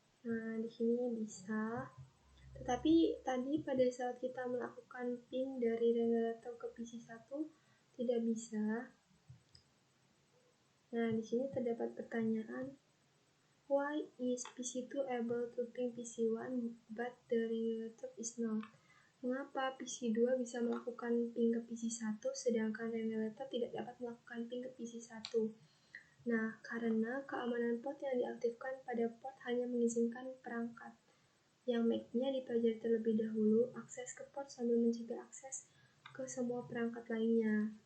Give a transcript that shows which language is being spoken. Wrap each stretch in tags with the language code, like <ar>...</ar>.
<id>Nah, di sini bisa. Tetapi tadi pada saat kita melakukan ping dari regulator ke PC 1 tidak bisa. Nah, di sini terdapat pertanyaan,</id> <en>why is PC 2 able to ping PC 1 but the regulator is not?</en> <id>Mengapa PC 2 bisa melakukan ping ke PC 1 sedangkan regulator tidak dapat melakukan ping ke PC 1? Nah, karena keamanan port yang diaktifkan pada port hanya mengizinkan perangkat yang MAC-nya dipelajari terlebih dahulu akses ke port sambil mencegah akses ke semua perangkat lainnya.</id>